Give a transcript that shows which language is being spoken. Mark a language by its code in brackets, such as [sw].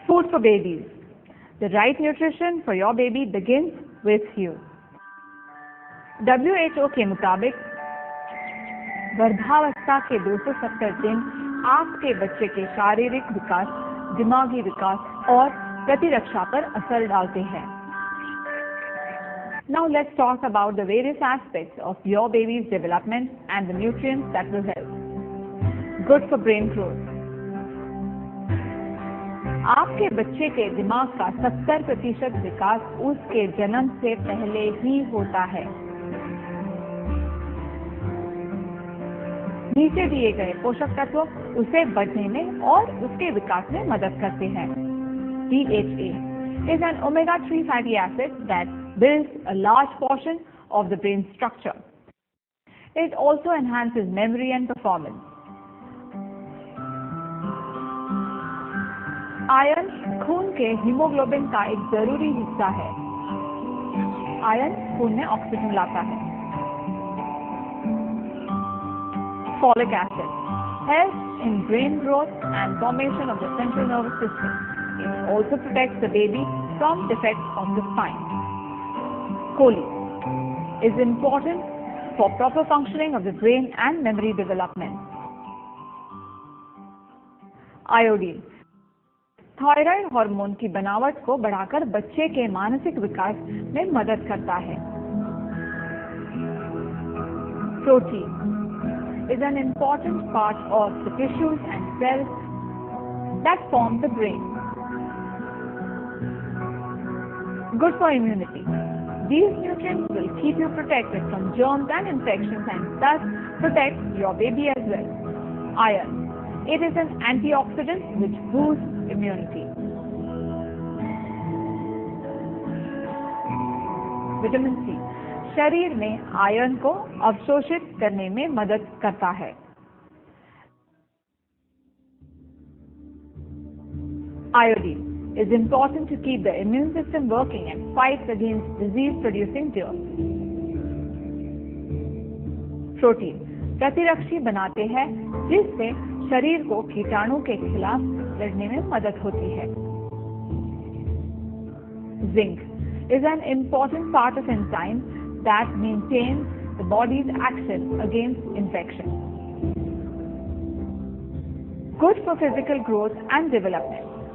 [en] for babies. The right nutrition for your baby begins with you. [hi] WHO के मुताबिक गर्भावस्था के 270 दिन आपके बच्चे के शारीरिक विकास, दिमागी विकास और प्रतिरक्षा पर असर डालते हैं. [en] Now let's talk about the various aspects of your baby's development and the nutrients that will help. Good for brain growth. [hi] आपके बच्चे के दिमाग का 70% विकास उसके जन्म से पहले ही होता है. नीचे दिए गए पोषक तत्व उसे बढ़ने में और उसके विकास में मदद करते हैं. [en] DHA is an omega-3 fatty acid that builds a large portion of the brain structure. It also enhances memory and performance. [hi] Iron खून के हीमोग्लोबिन का एक जरूरी हिस्सा है. आयरन खून में ऑक्सीजन लाता है. [en] Folic acid helps in brain growth and formation of the central nervous system. It also protects the baby from defects of the spine. Choline is important for proper functioning of the brain and memory development. [hi] Iodine thyroid hormone की बनावट को बढ़ाकर बच्चे के मानसिक विकास में मदद करता है. [en] Protein is an important part of the tissues and cells that form the brain. Good for immunity. These nutrients will keep you protected from germs and infections and thus protect your baby as well. Iron. It is an antioxidant which boosts immunity. [hi] Vitamin C शरीर में iron को अवशोषित करने में मदद करता है. [en] Iodine is important to keep the immune system working and fights against disease-producing germs. [hi] Protein प्रतिरक्षी बनाते हैं जिससे शरीर को कीटाणु के खिलाफ लड़ने में मदद होती है. [en] Zinc is an important part of enzyme that maintains the body's action against infection. Good for physical growth and development.